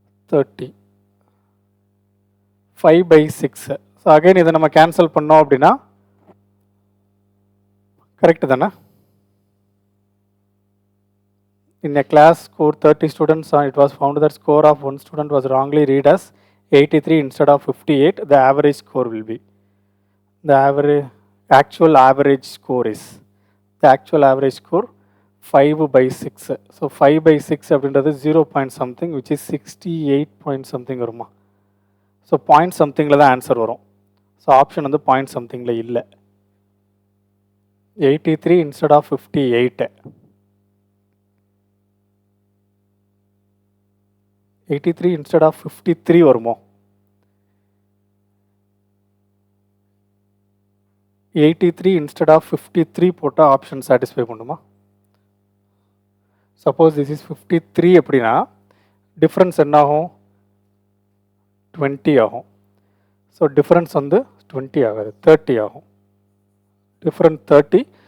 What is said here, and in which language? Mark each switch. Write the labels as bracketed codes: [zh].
[en] 30 5/6. [ta] So again இதை நம்ம cancel பண்ணோம் அப்படின்னா கரெக்டு தானே? [en] In a class score 30 students, it was found that score of one student was wrongly read as 83 instead of 58. The average score will be, the actual average score is, the actual average score 5/6. [ta] So 5/6 அப்படின்றது 0 point something, [en] which is 68 point something [ta] வருமா? So point சம்திங்கில் தான் answer வரும். So option வந்து point சம்திங்கில் இல்லை. [en] 83 instead of 58. 83 instead of 53 வருமோ? 83 instead of 53 [ta] போட்டால் option satisfy பண்ணுமா? [en] suppose this is 53 [ta] அப்படின்னா டிஃப்ரென்ஸ் என்ன ஆகும்? 20 ஆகும். ஸோ டிஃப்ரென்ஸ் வந்து 20 ஆகாது, 30 ஆகும். டிஃப்ரெண்ட் 30.